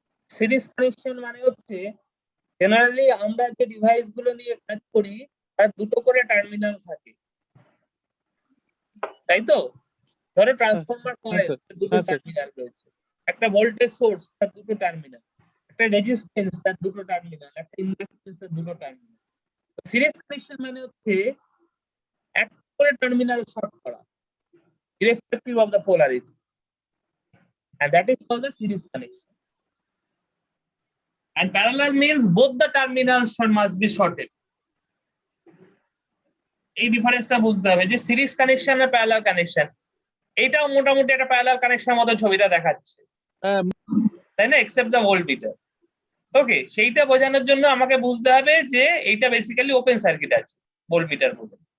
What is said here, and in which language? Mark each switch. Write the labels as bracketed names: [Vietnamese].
[Bangla] Series connection মানে হচ্ছে generally আমরা যে ডিভাইস গুলো নিয়ে কাজ করি তার দুটো করে টার্মিনাল থাকে, তাই তো? ধরো ট্রান্সফরমার কয়েল, স্যার। দুটো হ্যাঁ, স্যার। টার্মিনাল রয়েছে। একটা ভোল্টেজ সোর্স, তার দুটো টার্মিনাল। একটা রেজিস্ট্যান্স, তার দুটো টার্মিনাল। একটা ইন্ডাক্ট্যান্স, তার দুটো টার্মিনাল। সিরিজ কানেকশন মানে হচ্ছে এক করে টার্মিনাল শর্ট করা [English] irrespective of the polarity, and that is called the series connection. And parallel means both the terminals must be shorted. [Bangla] এই ডিফারেন্সটা বুঝতে হবে যে series connection are parallel connection, এইটাও মোটামুটি একটা প্যারালাল কানেকশনের মতো ছবিটা দেখাচ্ছে, তাই না? Except the volt metre. ওকে, সেইটা বোঝানোর জন্য আমাকে বুঝতে হবে যে এইটা বেসিক্যালি ওপেন সার্কিট আছে ভোল্ট মিটার বলে।